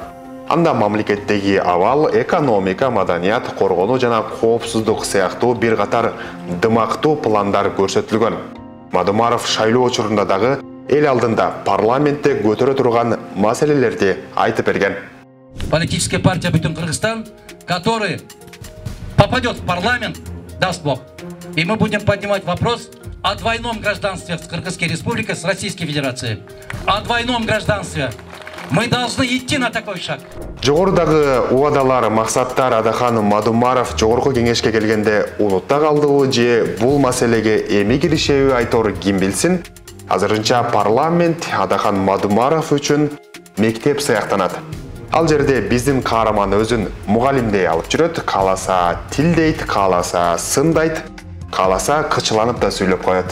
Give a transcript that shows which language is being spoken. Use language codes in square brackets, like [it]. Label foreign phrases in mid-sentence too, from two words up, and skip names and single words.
[ky] Анда мамлекеттеги абал, экономика, маданият, коргонуу жана коопсуздук сыяктуу бир катар дымактуу пландар көрсөтүлгөн. Мадумаров шайлоо учурунда дагы эл алдында парламентте көтөрө турган маселелерди айтып берген. [ru] Политическая партия Бүтүн Кыргызстан, который попадет в парламент, даст Бог. И мы будем поднимать вопрос о двойном гражданстве с Кыргызской республикой, с Российской Федерацией. О двойном гражданстве. Мы должны идти на такой шаг. [ky] Жогорудагы убадалар, максаттар Адахан Мадумаров жогорку кеңешке келгенде унутта калдыбы же бул маселеге эми киришеби айтор ким билсин. Азырынча парламент Адахан Мадумаров үчүн мектеп сыяктанат. Ал жерде биздин каарман өзүн мугалимдей алып жүрөт, кааласа тилдейт, кааласа сындайт, кааласа кычыланып да сүйлөп коет.